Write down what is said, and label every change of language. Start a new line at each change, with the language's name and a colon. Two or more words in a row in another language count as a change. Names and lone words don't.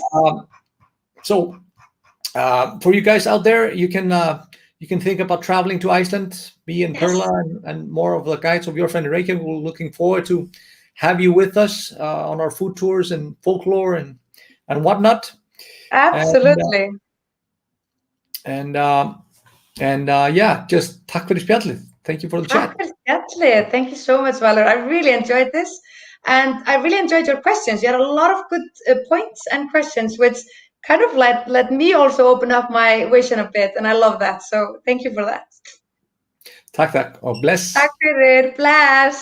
English: So for you guys out there, you can think about traveling to Iceland. Me and Perla and more of the guides of Your Friend in Reykjavik. We're looking forward to have you with us on our food tours and folklore and whatnot. Absolutely.
Icelandic: Yeah, just takk fyrir spjallið.
English: Thank you for the chat.
Icelandic: Takk fyrir spjallið.
English: Thank you so much, Valur. I really enjoyed this, and I really enjoyed your questions. You had a lot of good points and questions, which kind of let me also open up my vision a bit, and I love that. So thank you for that.
Icelandic: Takk. Og bless. Takk fyrir. Bless.